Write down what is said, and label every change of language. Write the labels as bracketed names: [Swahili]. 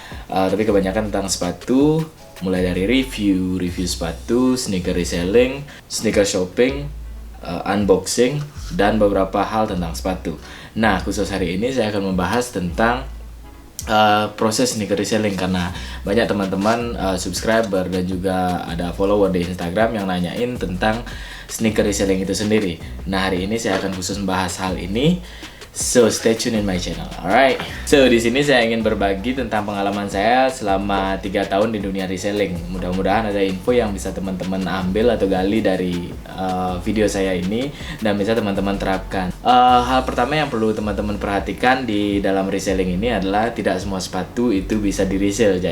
[Indonesian] Tapi kebanyakan tentang sepatu, mulai dari review sepatu, sneaker reselling, sneaker shopping, unboxing, dan beberapa hal tentang sepatu. Nah, khusus hari ini saya akan membahas tentang proses sneaker reselling karena banyak teman-teman subscriber dan juga ada follower di Instagram yang nanyain tentang sneaker reselling itu sendiri. Nah, hari ini saya akan khusus membahas hal ini. [English] So stay tune in my channel, alright? [Indonesian] So di sini saya ingin berbagi tentang pengalaman saya selama 3 tahun di dunia reselling. Mudah-mudahan ada info yang bisa teman-teman ambil atau gali dari video saya ini dan bisa teman-teman terapkan. Hal pertama yang perlu teman-teman perhatikan di dalam reselling ini adalah tidak semua sepatu itu bisa di resell.